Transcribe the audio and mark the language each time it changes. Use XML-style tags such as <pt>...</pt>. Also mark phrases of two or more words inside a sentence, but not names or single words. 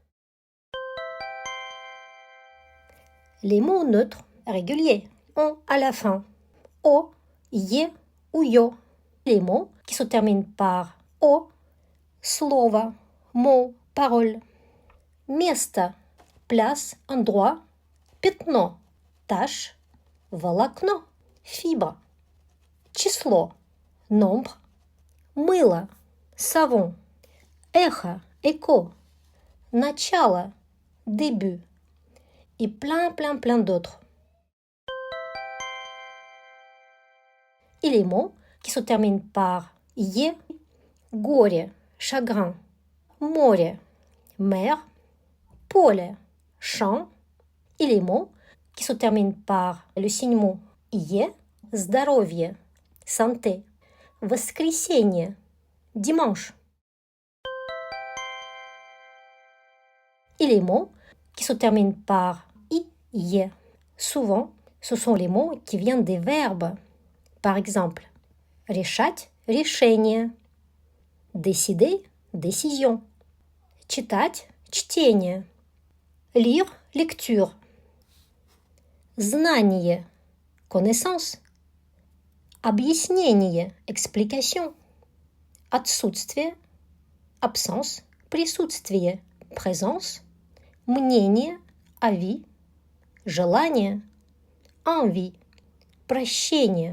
<fr>Les mots neutres réguliers ont à la fin o, ye ou yo. Les mots qui se terminent par o, слово, mot, parole. Место, place, endroit. Пятно, tache. Волокно, fibre. Число, nombre. Мыло, savon.</fr> <ru>Эхо, écho. Начало,</ru> <fr>début. Et plein d'autres. Et les mots qui se terminent par «е», горе, chagrin, море, mer, поле, champ. Et les mots qui se terminent par le signe mot «е», здоровье, santé, воскресенье, dimanche. Et les mots qui se terminent par «ie». Souvent, ce sont les mots qui viennent des verbes. Par exemple,</fr> <ru>решать – решение,</ru> <fr>décider – décision,</fr> <ru>читать – чтение,</ru> <fr>lire – lecture, знание – connaissance,</fr> <ru>объяснение –</ru> <fr>explication, отсутствие – absence, присутствие – présence, мнение – avis, желание – envie, прощение</fr>